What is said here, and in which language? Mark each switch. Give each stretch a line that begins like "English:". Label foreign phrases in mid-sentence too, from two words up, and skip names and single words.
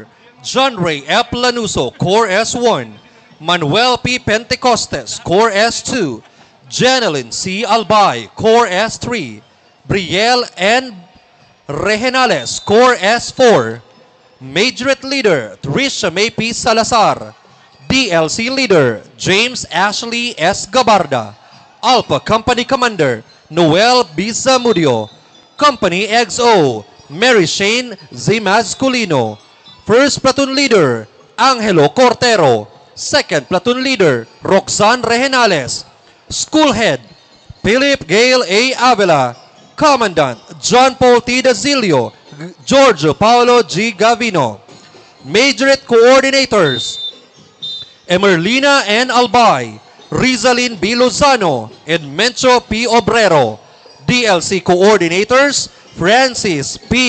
English: John Ray F. Lanuso, Corps S1. Manuel P. Pentecostes, Corps S2. Jeneline C. Albay, Corps S3. Brielle N. Regenales, Corps S4. Majorette Leader, Trisha May P. Salazar. DLC Leader, James Ashley S. Gabarda. Alpha Company Commander, Noel B. Zamudio. Company XO, Mary Shane Z. Masculino. First Platoon Leader, Angelo Cortero. Second Platoon Leader, Roxanne Regenales. School Head, Philip Gale A. Avila. Commandant, John Paul T. Dazilio. Giorgio Paolo G. Gavino. Majorette Coordinators, Emerlina N. Albay, Rizalin B. Lozano, and Mencho P. Obrero. DLC Coordinators, Francis P.